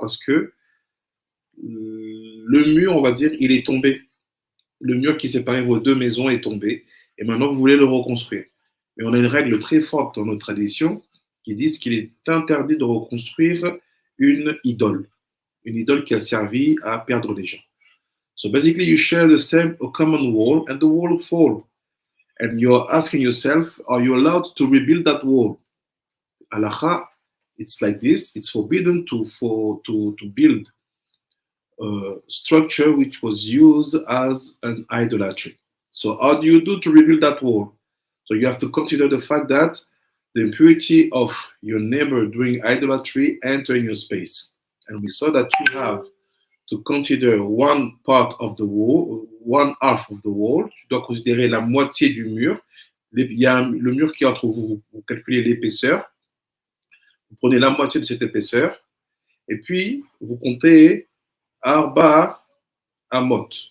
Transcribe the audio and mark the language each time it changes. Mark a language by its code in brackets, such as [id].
[fr] Parce que le mur, on va dire, il est tombé. Le mur qui séparait vos deux maisons est tombé et maintenant vous voulez le reconstruire. Mais on a une règle très forte dans nos traditions qui disent qu'il est interdit de reconstruire une idole qui a servi à perdre les gens. [en] So basically you share a common wall and the wall fall. And you're asking yourself, are you allowed to rebuild that wall? Halakha, it's like this, it's forbidden to build a structure which was used as an idolatry. So how do you do to rebuild that wall? So you have to consider the fact that the impurity of your neighbor doing idolatry enter in your space. And we saw that you have to consider one part of the wall, one half of the wall. [fr] Tu dois considérer la moitié du mur. Il y a le mur qui est entre vous, vous calculez l'épaisseur. Vous prenez la moitié de cette épaisseur. Et puis, vous comptez Arba Amot.